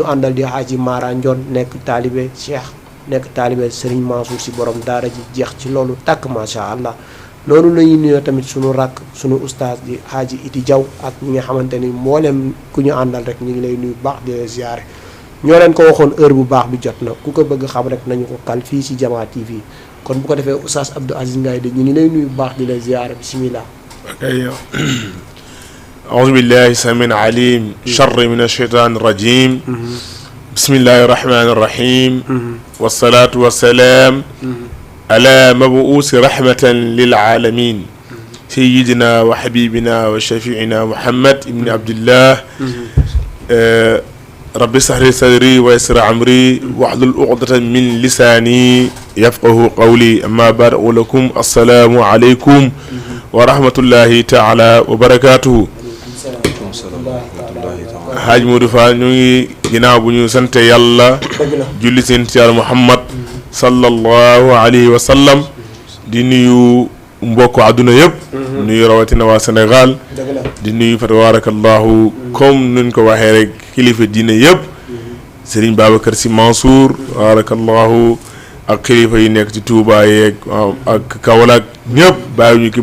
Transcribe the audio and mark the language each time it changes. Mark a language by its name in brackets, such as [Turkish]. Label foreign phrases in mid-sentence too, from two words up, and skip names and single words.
[Wolof] àndal di Xaaji Mara Ndione nekk taalibe Cheikh nekk taalibe Serigne Mansour si borom daara ji jeex ci loolu tàkk [Arabic] ما شاء الله [Wolof] noonu la ñuy nuyoo tamit suñu rakk suñu oustaz di Xaaji Iti Diaw ak ñi nga xamante ni mboolem ku ñu àndal rek ñu ngi lay nuyu baax di la ziare ñoo leen ko waxoon heure bu baax bi jot na ku ko bëgg xam rek nañu ko kal fii si Jama TV kon bu ko defee oustaz Abdou Aziz Ngaïdé ñu ngi lay nuyu baax di la ziare bismillah. [Arabic] أعوذ بالله السميع العليم شر من الشيطان الرجيم بسم الله الرحمن الرحيم والصلاة والسلام على مبعوث رحمة للعالمين سيدنا وحبيبنا وشفيعنا محمد بن عبد الله رب اشرح لي صدري ويسر أمري واحلل عقدة من لساني يفقه قولي أما بعد ولكم السلام عليكم ورحمة الله تعالى وبركاته [Wolof] Haaj Modou Fall ñu ngi ginnaaw bu ñu sante yàlla julli seen ci yàlla Muhammad [Arabic] صلى الله عليه وسلم [Wolof] di nuyu mbokk àdduna yëpp nuyu rawatina waa Sénégal di nuyu fa tabarakallahu comme nuñ ko waxee rek kilifa diine yëpp Serigne Babacar Sy Mansour tabarakallahu ak kilifa yi nekk ci Touba yeeg ak Kaolack ñëpp bàyyi ñu ki